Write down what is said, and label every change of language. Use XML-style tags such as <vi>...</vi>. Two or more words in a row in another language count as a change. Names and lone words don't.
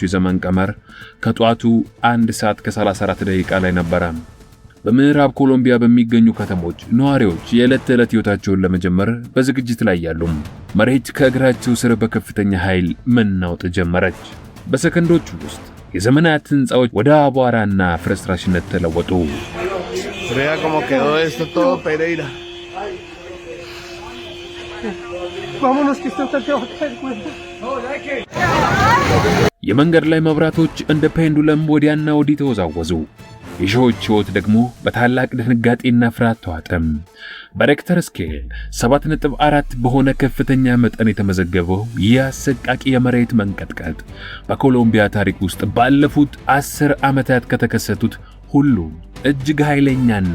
<am>ዘመን ቀመር ከጧቱ 1 ሰዓት ከ34 ደቂቃ ላይ ነበር። በምዕራብ ኮሎምቢያ በሚገኙ ከተሞች ነዋሪዎች የዕለት ተዕለት ሕይወታቸውን ለመጀመር በዝግጅት ላይ ያሉ፣ መሬት ከእግራቸው ስር በከፍተኛ ኃይል መናወጥ ጀመረች። በሰከንዶች ውስጥ የዘመናት ሕንጻዎች ወደ አቧራና ፍርስራሽነት ተለወጡ።</am> <es>Vea cómo quedó esto todo, Pereira. Vámonos que esto te va a caer, güey.</es> <am>የመንገድ ላይ መብራቶች እንደ ፔንዱለም ወዲያና ወዲህ ተወዛወዙ። የሺዎች ሕይወት ደግሞ በታላቅ ድንጋጤና ፍርሃት ተዋጠም። በሬክተር ስኬል 7.4 በሆነ ከፍተኛ መጠን የተመዘገበው ይህ አሰቃቂ የመሬት መንቀጥቀጥ በኮሎምቢያ ታሪክ ውስጥ ባለፉት 10 ዓመታት ከተከሰቱት ሁሉ እጅግ ኃይለኛና</am>